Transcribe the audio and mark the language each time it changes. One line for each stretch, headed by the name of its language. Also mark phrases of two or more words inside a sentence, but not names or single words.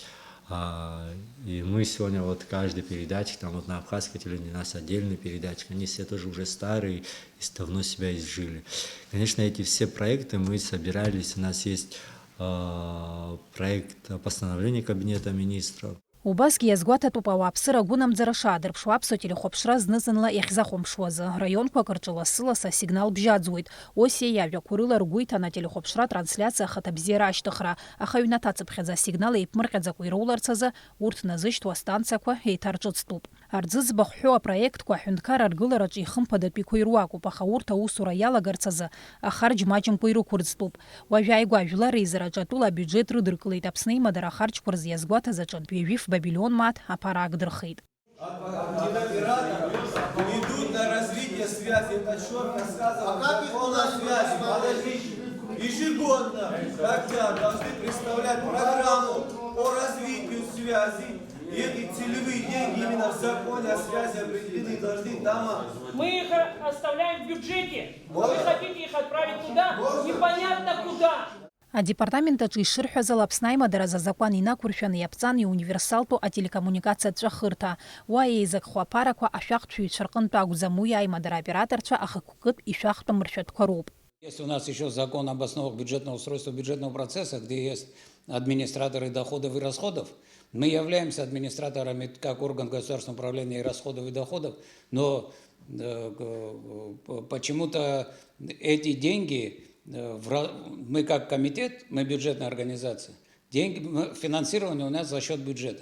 Russian: И мы сегодня вот каждый передатчик, там вот на абхазской телевидении у нас отдельный передатчик, они все тоже уже старые и давно себя изжили. Конечно, эти все проекты мы собирались, у нас есть проект постановления Кабинета министров.
Abkhazian: Убасгьы иазгәаҭатәуп ауааԥсыра агәынамӡара дырԥшуа аԥсуа телехәаԥшра зны-зынла иахьзахәаԥшуаз. Раионқәак рҿы лассы-лассы асигнал бжьаӡуеит. Осиа иажәақәа рыла ргәы иҭан ателехәаԥшра трансляциа ахаҭабзиара ашьҭыхра. Аха аҩнаҭа ацыԥхьаӡа асигнал еиԥмырҟьаӡакәа ироуларц азы урҭ назышьҭуа астанциақәа еиҭарҿыцтәуп. Арӡыӡбахә ҳәоу апроектқәа аҳәынҭқар аргылараҿы ихымԥадатәиқәа ируакуп, аха урҭ аусура иалагарц азы ахарџь маҷымкәа ирықәырӡтәуп. Уажәы ааигәа ажәлар еизараҿы атәыла абиуџьет рыдыркылеит. Аԥсны имадара ахарџьқәа рзы иазгәаҭаз аҿынтә ҩажәи Бабилион мат аппарат дырхит.
Russian: Идут на развитие связи, это четко сказано. Как их у нас связи? Подождите. Ежегодно тогда должны представлять программу по развитию связи. И эти целевые деньги именно в законе о связи определены должны там. Мы их оставляем в бюджете. Вы хотите их отправить туда? Непонятно куда.
Abkhazian: Адепартамент аҿы ишырҳәаз ала Аԥсны аимадаразы азакәан инақәыршәаны иаԥҵан иуниверсалтәу ателекоммуникациатә хырҭа. Уа еизакхо аԥарақәа ашәахтәҩцәа рҟынтә акәӡам, уи аимадара операторцәа ахықәкытә ишәахтәым ршәатәқәа роуп.
Russian: Есть у нас еще закон об основах бюджетного устройства бюджетного процесса, где есть администраторы доходов и расходов. Мы являемся администраторами как орган государственного управления и расходов и доходов, но почему-то эти деньги, мы как комитет, мы бюджетная организация, финансирование у нас за счет бюджета.